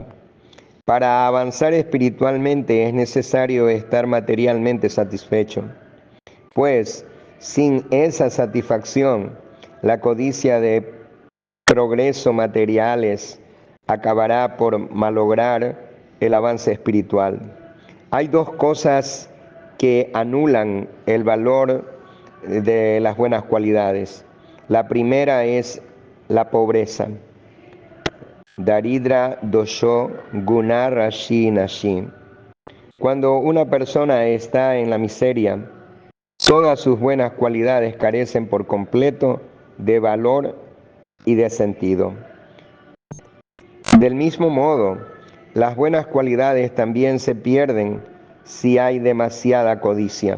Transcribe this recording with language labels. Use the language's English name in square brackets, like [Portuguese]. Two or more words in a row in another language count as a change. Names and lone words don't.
[Spanish] Para avanzar espiritualmente es necesario estar materialmente satisfecho, pues sin esa satisfacción, la codicia de progreso materiales acabará por malograr el avance espiritual. Hay dos cosas que anulan el valor de las buenas cualidades. La primera es la pobreza. [Sanskrit] दरिद्र दोषो गुण राशि नाशी. [Spanish] Cuando una persona está en la miseria, todas sus buenas cualidades carecen por completo de valor y de sentido. Del mismo modo, las buenas cualidades también se pierden si hay demasiada codicia.